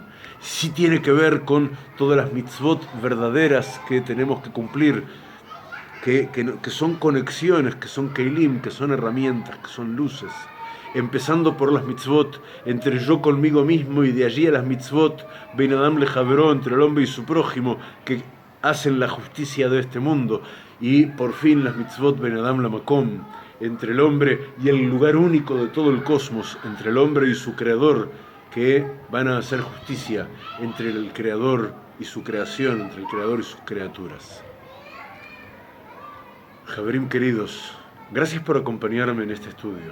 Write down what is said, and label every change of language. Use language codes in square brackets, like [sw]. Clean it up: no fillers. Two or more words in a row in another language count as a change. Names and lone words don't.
[es] Sí tiene que ver con todas las mitzvot verdaderas que tenemos que cumplir, que son conexiones, que son keilim, que son herramientas, que son luces. Empezando por las mitzvot entre yo conmigo mismo, y de allí a las mitzvot [he] בין אדם לחברו, [es] entre el hombre y su prójimo, que hacen la justicia de este mundo. Y por fin las mitzvot [he] בין אדם למקום, [es] entre el hombre y el lugar único de todo el cosmos, entre el hombre y su creador, que van a hacer justicia entre el creador y su creación, entre el creador y sus criaturas. Javerim queridos, gracias por acompañarme en este estudio.